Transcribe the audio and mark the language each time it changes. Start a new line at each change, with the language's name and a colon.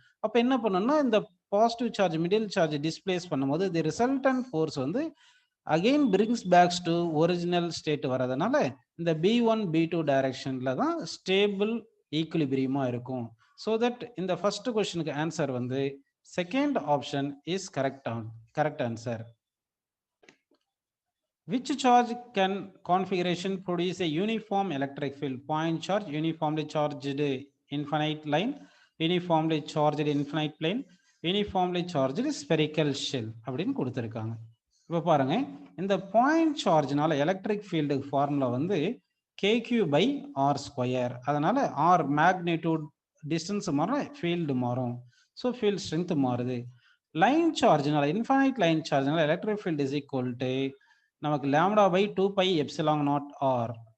Tamil: அப்ப என்ன பண்ணணும்னா இந்த positive charge middle charge displays பண்ணும்போது தி ரிசல்டன்ட் ஃபோர்ஸ் வந்து again brings packs to original state வரதுனால இந்த B1 B2 டைரக்ஷன்ல தான் ஸ்டேபிள் ஈக்குலிபிரியமா இருக்கும். ஸோ தட் இந்த ஃபர்ஸ்ட் கொஸ்டினுக்கு ஆன்சர் வந்து second option is correct answer.
English: Which charge can configuration produce a uniform electric field? Point charge, uniformly charged infinite line, uniformly charged infinite plane, uniformly charged spherical shell
Tamil: அப்படின்னு கொடுத்துருக்காங்க. இப்போ பாருங்க, இந்த point சார்ஜ்னால electric field formula வந்து KQ/R². அதனால R magnitude distance மாறும், field மாறும், so field strength மாறுது. Line சார்ஜ்னால infinite line சார்ஜ்னால electric field is equal to நமக்கு λ/2πε0r.